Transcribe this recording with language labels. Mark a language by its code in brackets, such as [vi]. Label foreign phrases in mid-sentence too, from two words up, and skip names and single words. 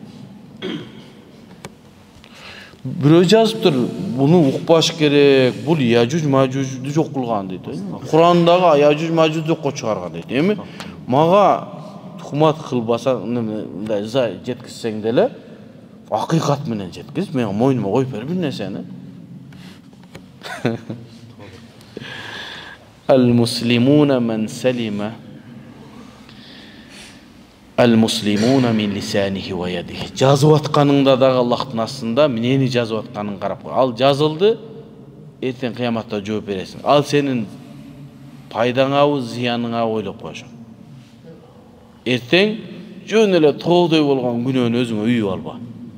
[ky] Бирөө жазыптыр, буну укпаш керек, бул Яжуж Мажужду жок кылган дейт. Курандагы Яжуж Мажужду жокко чыгарган дейт. Эми мага тухмат кылбаса, мындай жеткизсең деле, акыйкат менен жеткиз, мен мойнума коюп бер бир нерсени. [ar] المسلمون من سلم المسلمون من لسانه ويده. [ky] Жазып атканыңда дагы Аллахтын астында эмнени жазып атканын карап кой. Ал жазылды, эртең кыяматта жооп бересиң. Ал сенин пайдаңабы, зыяныңабы ойлоп койшуң. Эртең жөн эле тоодой болгон күнөөнү өзүңө үйүп алба.